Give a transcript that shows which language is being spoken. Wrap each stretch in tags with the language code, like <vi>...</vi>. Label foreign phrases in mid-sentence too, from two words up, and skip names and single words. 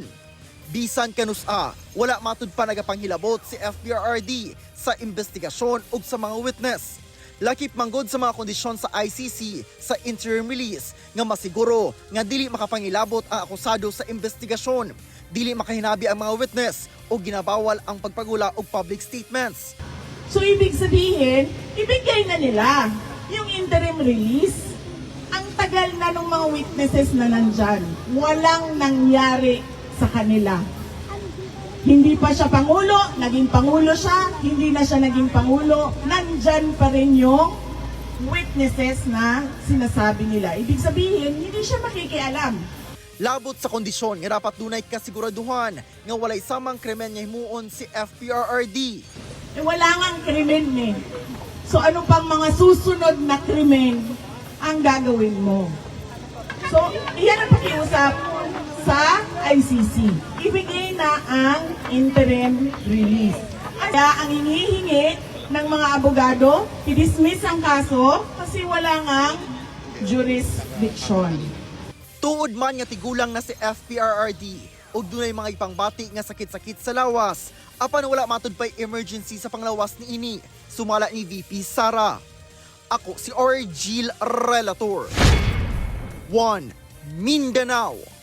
<ceb>Bisan kanusa, wala matud pa nagapanghilabot si FPRRD sa investigasyon ug sa mga witness. Lakip manggod sa mga kondisyon sa ICC sa</ceb> <en>interim release</en> <ceb>nga masiguro nga dili makapangilabot ang akusado sa investigasyon, dili makahinabi ang mga witness o ginabawal ang pagpagula og</ceb> <en>public statements.</en> <tl>So ibig sabihin, ibigay na nila yung</tl> <en>interim release.</en> <tl>Ang tagal na ng mga witnesses na nandyan. Walang nangyari sa kanila. Hindi pa siya Pangulo, naging Pangulo siya, hindi na siya naging Pangulo, nandyan pa rin yung witnesses na sinasabi nila. Ibig sabihin, hindi siya makikialam.</tl> <ceb>Labot sa kondisyon nga dapat dunay kasiguraduhan nga walay samang krimen nga himuon si FPRRD.</ceb> <tl>Wala ngang krimen eh. So ano pang mga susunod na krimen ang gagawin mo? So iyan ang pakiusap sa ICC. Ibigay na ang</tl> <en>interim release.</en> <tl>Kaya ang hinihingi ng mga abogado, i-dismiss ang kaso kasi wala ngang jurisdiction.</tl> <ceb>Tuod man nga tigulang na si FPRRD ug dunay mga ipangbati nga sakit-sakit sa lawas, apan wala matud pay emergency sa panglawas ni ini, sumala ni VP Sara. Ako si Argil Relator. 1 Mindanao.</ceb>